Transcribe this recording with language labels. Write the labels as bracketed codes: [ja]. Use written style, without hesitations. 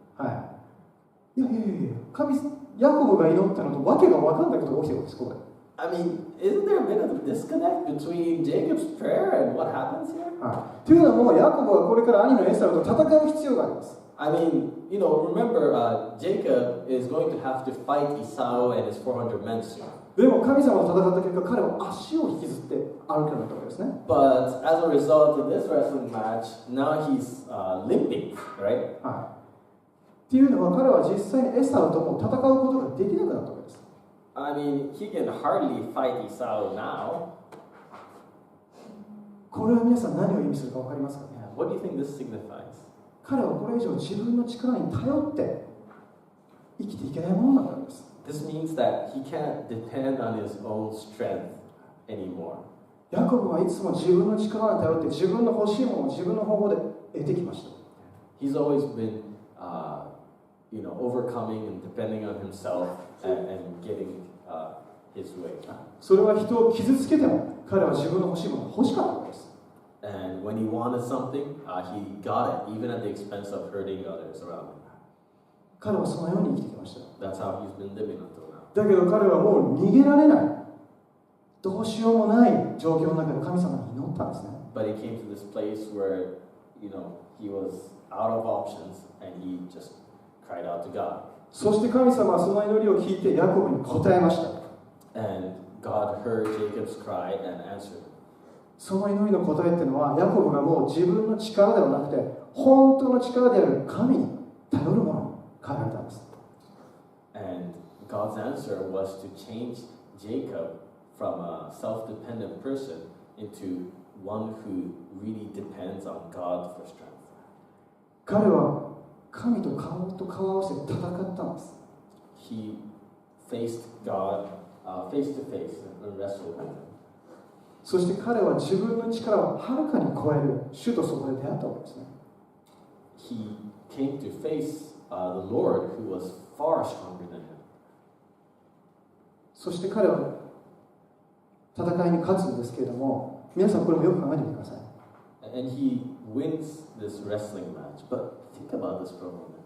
[ja] はい。いや、ヤコブが祈ったのとわけが分かんないことが起きてるんです、これ。 [en] I mean, isn't there a bit of a disconnect between Jacob's prayer and what happens here? [ja] はい。というのも、ヤコブはこれから兄のエサウと戦う必要があります。 [en] I mean, remember, Jacob is going to have to fight Esau and his 400 men soon. [ja] でも神様と戦った結果、彼は足を引きずって歩くようになったわけですね。 [en] But as a result of this wrestling match, now he's limping, right? [ja] はい。っていうのは、彼は実際にエサウとも戦うことができなくなったわけです。 [en] I mean, he can hardly fight Esau now. [ja] これは皆さん何を意味するか分かりますかね。 [en] What do you think this signifies? [ja] 彼はこれ以上自分の力に頼って生きていけないものだったんです。 [en] This means that he can't depend on his own strength anymore. [ja] ヤコブはいつも自分の力に頼って自分の欲しいものを自分の方法で得てきました。 [en] He's always been, overcoming and depending on himself and getting his way. [ja] それは人を傷つけても彼は自分の欲しいものが欲しかったわけです。 [en] And when he wanted something, he got it, even at the expense of hurting others around him. [ja] 彼はそのように生きてきました。 [en] That's how he's been living until now. [ja] だけど彼はもう逃げられない、どうしようもない状況の中で神様に祈ったんですね。 [en] But he came to this place where, he was out of options and he just cried out to God. [ja] そして神様はその祈りを聞いてヤコブに答えました。 [en] And God heard Jacob's cry and answered him. [ja] その祈りの答えっていうのはヤコブがもう自分の力ではなくて本当の力である神に頼るものに変えられたんです。 [en] And God's answer was to change Jacob from a self-dependent person into one who really depends on God for strength. [ja] 彼は神と顔と顔を合わせて戦ったんです。 [en] He faced God face to face and wrestled with him. [ja] そして彼は自分の力をはるかに超える主とそこで出会ったわけですね。 [en] He came to face the Lord who was far stronger than him. [ja] そして彼は戦いに勝つんですけれども、皆さんこれもよく考えてみてください。 [en] And he wins this wrestling match. But think about this for a moment.